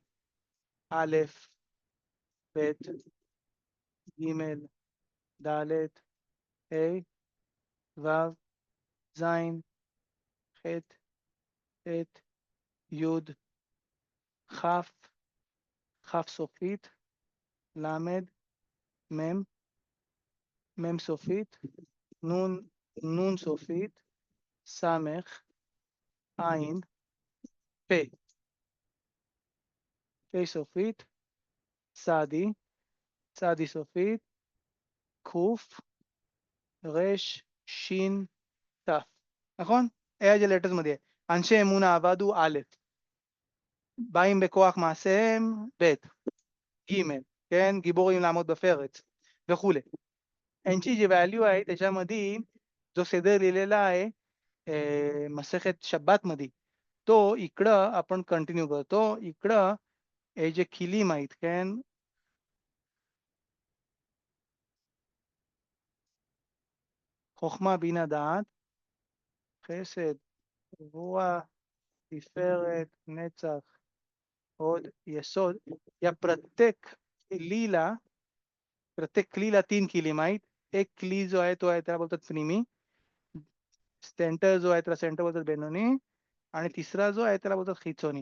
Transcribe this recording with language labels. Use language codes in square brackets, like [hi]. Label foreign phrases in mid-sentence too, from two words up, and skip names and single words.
[he] אלף, בית, גימל, דלת, הא, וו, זין, חית, טית, יוד, כף, खाफ סופית, למד, מם, מם סופית, נון, נון סופית, סמך, עין, פה, פה סופית, צדי, צדי סופית, קוף, רש, שין, תף. נכון? [mr] אלה letters मध्ये आहे. [he] אנשי אמונה עבדו א', באים בכוח מעשיהם ב', ג', כן? גיבורים לעמוד בפרץ וכולי. [mr] यांची जी व्हॅल्यू आहे त्याच्यामध्ये जो सेदर लिहिलेला आहे मसेखत शब्बात मध्ये तो इकडं आपण कंटिन्यू करतो. इकडं हे जे खिलीम आहेत [he] कॅन חוכמה בינה דעת, חסד, רוח, תפארת, נצח, הוד, יסוד, [mr] या प्रत्येक क्लीला प्रत्येक क्लीला 3 किलीम आहेत. एक क्ली जो आहे तो आहे त्याला बोलतात प्निमी. सेंटर जो आहे त्याला सेंटर बोलतात बेनोनी आणि तिसरा जो आहे त्याला बोलतात खिचोनी.